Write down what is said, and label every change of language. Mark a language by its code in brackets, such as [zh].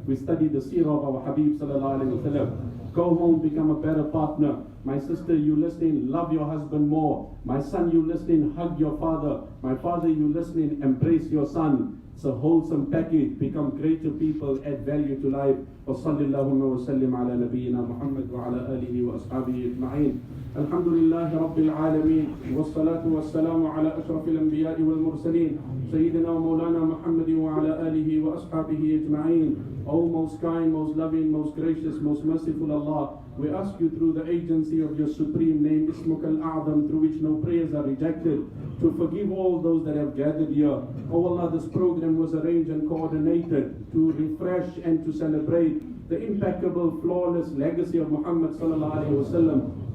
[en] We study the Seerah of our Habib sallallahu alayhi wa sallam. Go home, become a better partner. My sister, you listening, love your husband more. My son, you listening, hug your father. My father, you listening, embrace your son. It's a wholesome package. Become greater people, add value to life. [ar] وصلى اللهم وسلم على نبينا محمد وعلى آله وأصحابه أجمعين. الحمد لله رب العالمين والصلاة والسلام على أشرف الأنبياء والمرسلين سيدنا ومولانا محمد وعلى آله وأصحابه أجمعين. [en] O most kind, most loving, most gracious, most merciful Allah, we ask you through the agency of your supreme name, Ismuk al-A'zam, through which no prayers are rejected, to forgive all those that have gathered here. O Allah, this program was arranged and coordinated to refresh and to celebrate the impeccable, flawless legacy of Muhammad sallallahu alaihi wasallam.